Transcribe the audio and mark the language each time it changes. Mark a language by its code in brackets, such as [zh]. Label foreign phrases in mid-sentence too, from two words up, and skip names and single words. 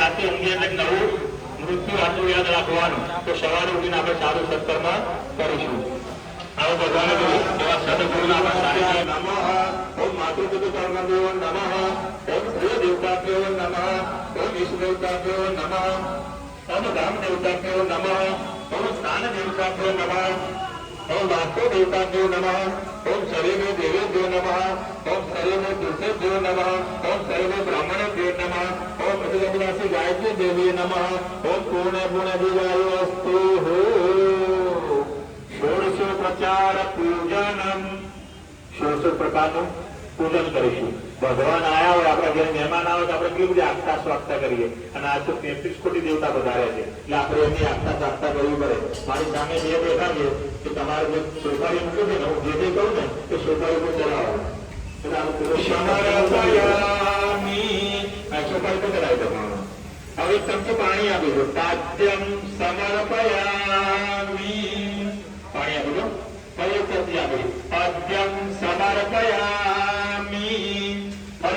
[gu] રાતે ઊંઘી એટલે નવું મૃત્યુ આટલું યાદ રાખવાનું તો સવારે ઉઠીને આપણે સારું સત્કર્મ કરીશું આવો ભગવાને કહ્યું એવા સદગુરુના આપણે [sa] નમઃ ઓમ માતૃપિતૃ નમઃ ઓમ પ્રિય દેવતાભ્યો નમઃ ઓમ ઈષ્ટ દેવતાભ્યો નમઃ ઓમ ધામ દેવતાભ્યો નમઃ ઓમ સ્નાન દેવતાભ્યો નમઃ ओम वास्तु देवताभ्यो नमः ओम शरीर देवेभ्यो नमः ओम शरीर दुर्गेभ्यो नमः ओम शरीर ब्राह्मणेभ्यो नमः ओम प्रतिगमनासी गायत्री देवी नमः ओम पूर्ण गुण दिवायोस्तु षोडशो प्रचार पूजनम [gu] 16 प्रकारનું પૂજન કરીશું ભગવાન આયા હોય આપણા ઘરે મહેમાન આવે તો આપણે કેવી રીતે આસ્થા સ્વાગતા કરીએ અને આ તો 33 કોટી દેવતા વધાર્યા છે એટલે આપણે એની આસ્થા સ્વાગતા કરવી પડે મારી સામે જે બેઠા છે કે તમારે જે સોપારી મૂક્યો છે ને હું જે કહું ને તે સોપારી પર ચલાવો સોપારી પર ચલાવી દો હવે તમને પાણી આપી દો [sa] પાદ્યમ સમર્પયામિ [gu] પાણી આપી દો કયો પ્રતિ આપી [sa] પાદ્યમ સમર્પયામિ [gu] ફરી